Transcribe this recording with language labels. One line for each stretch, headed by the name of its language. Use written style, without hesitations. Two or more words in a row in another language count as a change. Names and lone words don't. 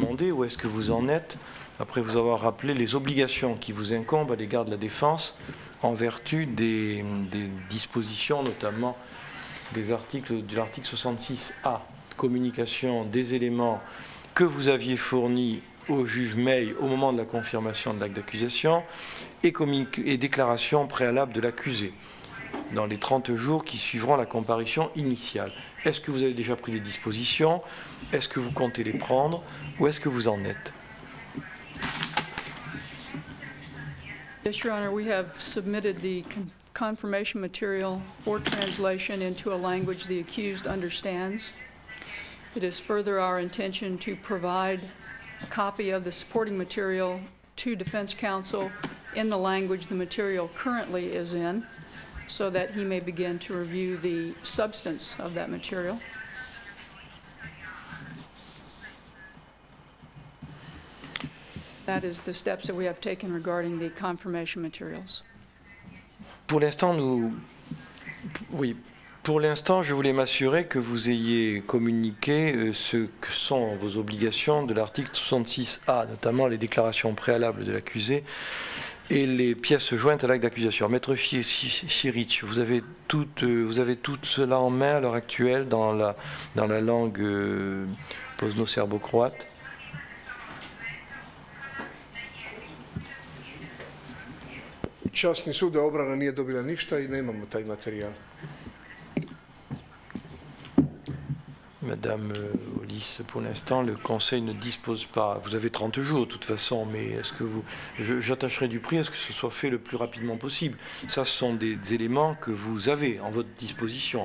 French: que vous en êtes après vous avoir rappelé les obligations qui vous incombent à l'égard de la défense en vertu des dispositions, notamment de l'article 66A, communication des éléments que vous aviez fournis au juge May au moment de la confirmation de l'acte d'accusation et déclaration préalable de l'accusé dans les 30 jours qui suivront la comparution initiale. Est-ce que vous avez déjà pris des dispositions? Est-ce que vous comptez les prendre? Où est-ce que vous en êtes?
English: Yes, Your Honor, we have submitted the confirmation material for translation into a language the accused understands. It is further our intention to provide a copy of the supporting material to defense counsel in the language the material currently is in, so that he may begin to review the substance of that material. That is the steps that we have taken regarding the confirmation materials.
French: Pour l'instant, pour l'instant, je voulais m'assurer que vous ayez communiqué ce que sont vos obligations de l'article 66A, notamment les déclarations préalables de l'accusé et les pièces jointes à l'acte d'accusation. Maître Chiric, vous avez tout cela en main à l'heure actuelle dans la langue bosno-serbo-croate?
Croatian: Časni sud da obrana nije dobila ništa i nemamo taj materijal.
French: Madame Hollis, pour l'instant, le Conseil ne dispose pas. Vous avez 30 jours de toute façon, mais est-ce que j'attacherai du prix à ce que ce soit fait le plus rapidement possible. Ça, ce sont des éléments que vous avez en votre disposition.